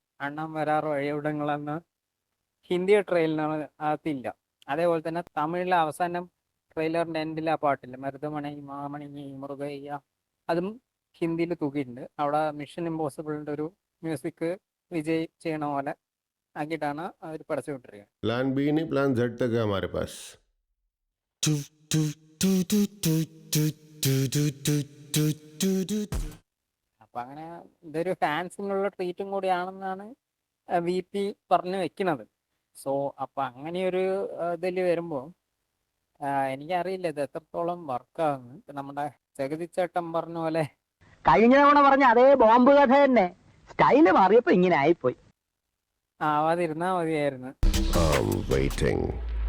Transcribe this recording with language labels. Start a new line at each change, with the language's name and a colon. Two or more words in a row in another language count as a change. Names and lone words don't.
Malayalam: അണ്ണാൻ വരാറ് വഴിയവിടങ്ങളെന്ന് ഹിന്ദി ട്രെയിലറിന് അകത്തില്ല. അതേപോലെ തന്നെ തമിഴിലെ അവസാനം ട്രെയിലറിൻ്റെ എൻഡിൽ ആ പാട്ടില്ല,
Tamil: மருதமணி மாமணி முருகய்யா,
Malayalam: അതും ഹിന്ദിയിൽ തൂക്കിയിട്ടുണ്ട്. അവിടെ മിഷൻ ഇമ്പോസിബിളിൻ്റെ ഒരു മ്യൂസിക് വിജയ് ചെയ്യണ പോലെ ആക്കിയിട്ടാണ് അവർ പടച്ചു വിട്ടിരിക്കുന്നത്.
English: plan B
Hindi: नहीं,
English: plan Z
Hindi: तक है हमारे पास.
Malayalam: അപ്പം അങ്ങനെ ഇതൊരു ഫാൻസിനുള്ള ട്രീറ്റും കൂടിയാണെന്നാണ് വി പി പറഞ്ഞു വെക്കുന്നത്. സോ അപ്പം അങ്ങനെയൊരു ഇതിൽ വരുമ്പോൾ എനിക്കറിയില്ല ഇത് എത്രത്തോളം വർക്കാകുന്നു. ഇപ്പം നമ്മുടെ ജഗതിച്ചേട്ടൻ പറഞ്ഞ പോലെ കഴിഞ്ഞ തവണ പറഞ്ഞ അതേ ബോംബ് കഥ തന്നെ, സ്റ്റൈല് മാറിയപ്പോ ഇങ്ങനെ ആയിപ്പോയി. ആവാതിരുന്നാൽ മതിയായിരുന്നു.
English: I'm waiting.